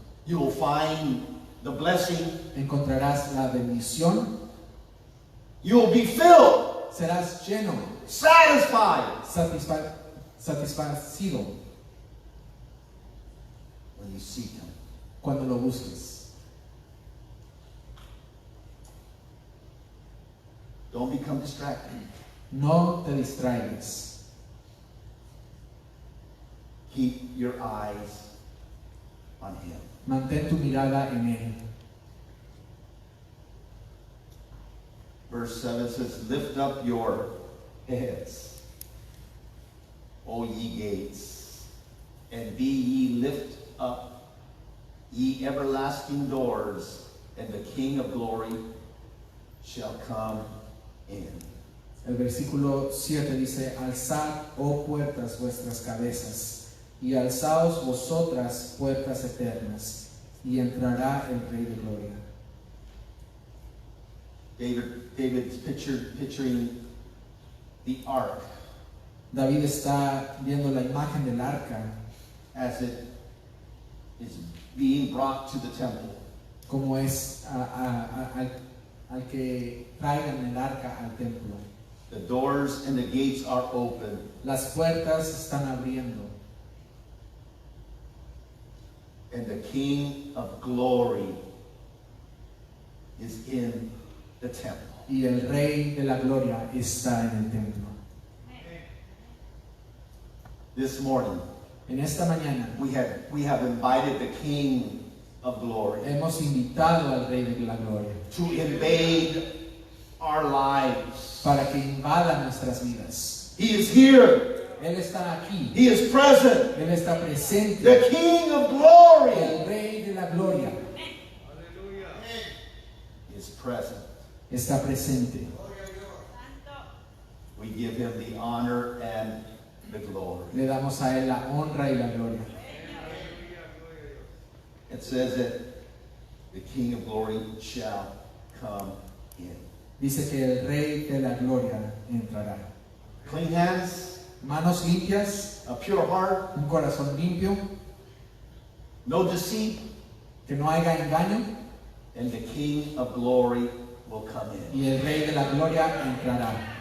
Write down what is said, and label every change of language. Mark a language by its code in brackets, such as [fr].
[en] You will find the blessing. [es] encontrarás la bendición, [en] You will be filled, [es] serás lleno, [en] satisfied [es] satisfacido [en] when you seek him. [es] cuando lo busques. [en] Don't become distracted. [es] No te distraigas. [en] Keep your eyes on him. [es] Mantén tu mirada en Él. [en] Verse 7 says, lift up your heads, O ye gates, and be ye lift up, ye everlasting doors, and the King of glory shall come in. [es] El versículo 7 dice, alzad, oh puertas, vuestras cabezas, y alzaos vosotras, puertas eternas, y entrará el Rey de Gloria. [en] David's picturing the ark [es] David está viendo la imagen del arca [en] as it is being brought to the temple. [es] como es al que traigan el arca al templo. [en] The doors and the gates are open. [es] Las puertas están abriendo [en] And the King of glory is in the temple. [es] y el Rey de la Gloria está en el templo. [en] This morning, [es] En esta mañana [en] we have invited the King of glory [es] hemos invitado al Rey de la Gloria [en] to invade our lives. [es] para que invada nuestras vidas. [en] He is here. [es] Él está aquí, [en] He is present. [es] Él está presente, [en] The King of glory [es] el Rey de la Gloria [en] is present. [es] está presente. [en] We give him the honor and the glory. [es] Le damos a Él la honra y la gloria. [en] It says that the King of glory shall come in. [es] Dice que el Rey de la Gloria entrará. [en] Clean hands, [es] Manos limpias, [en] a pure heart, [es] un corazón limpio, [en] no deceit, [es] que no haya engaño, [en] and the King of glory will come in. [es] y el Rey de la Gloria entrará.